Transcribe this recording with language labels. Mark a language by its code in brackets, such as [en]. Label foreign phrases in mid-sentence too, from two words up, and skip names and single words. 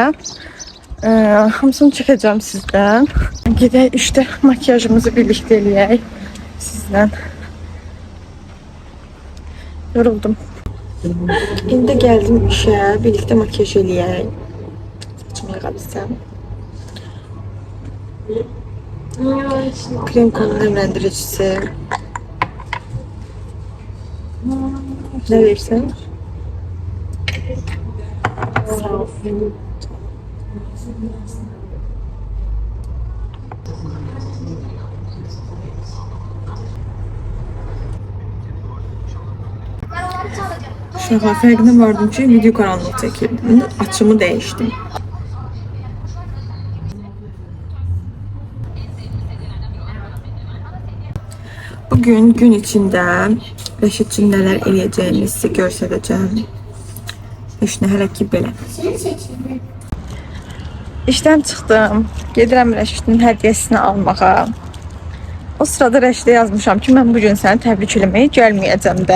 [az] Hamısını çəkəcəm sizdən. Gedək işte makyajımızı birlikdə eləyək sizlə. Yoruldum. İndi gəldim işə, birlikdə makyaj eləyək. Saçımı yıqabilsəm. [tr] Krem konu nemləndiricisi. Ne verirsen? [az] Sağ ol. [tr] Şaka farkına vardım ki video karanlık çekildim. Açımı değiştim. [az] Bugün gün içinde Rəşid üçün nələr eləyəcəyimi sizə göstərəcəm. Heç nə hələ ki belə. İşdən çıxdım. Gedirəm Rəşidin hədiyyəsini almağa. O sırada Rəşidə yazmışam ki, mən bugün səni təbrik eləməyə gəlməyəcəm də.